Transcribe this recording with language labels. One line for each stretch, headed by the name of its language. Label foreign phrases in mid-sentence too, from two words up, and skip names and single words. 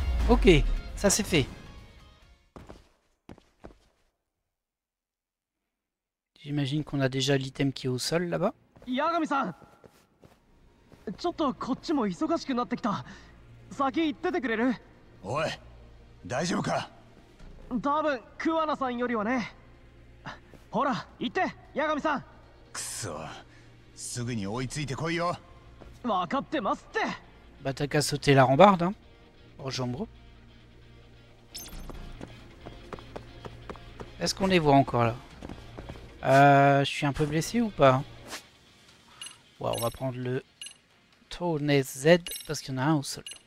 French: Ok, ça c'est fait. J'imagine qu'on a déjà l'item qui est au sol là-bas.
Japanese: 八神さん、ちょっとこっちも忙しくなってきた。先行っててくれる？おい、大丈夫か？多分桑名さんよりはね。ほら行って、八神さん。くそ、すぐに追いついてこいよ。分かってますって。
French: Bah t'as qu'à sauter la rambarde, hein. Rejoindre. Est-ce qu'on les voit encore là? Je suis un peu blessé ou pas? Ouais, on va prendre le tourner Z parce qu'il y en a un au sol.